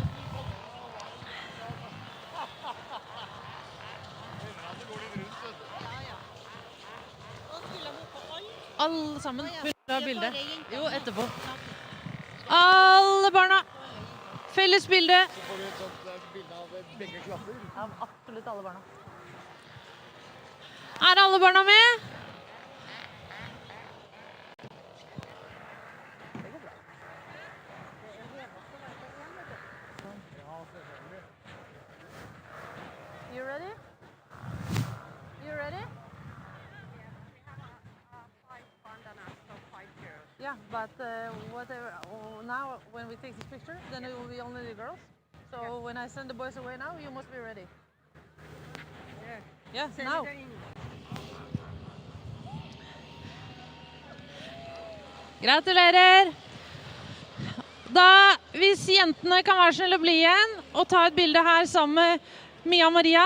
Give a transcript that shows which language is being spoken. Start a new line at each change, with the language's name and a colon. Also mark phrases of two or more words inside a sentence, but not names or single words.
Norwegian: Alle sammen. Vil du ha bilde? Jo, etterpå. Alle barna. Felles bilde. Så får du et sånt bilde av begge klapper. Av absolutt alle barna. Er alle barna med?
English: You ready? You ready? Yeah, but whatever. Now, when we take this picture, then it will be only the girls. So when I send the boys away now, you must be ready. Yeah, now.
Norwegian: Gratulerer! Da, hvis jentene kan være snille å bli igjen og ta et bilde her sammen med Mia Maria.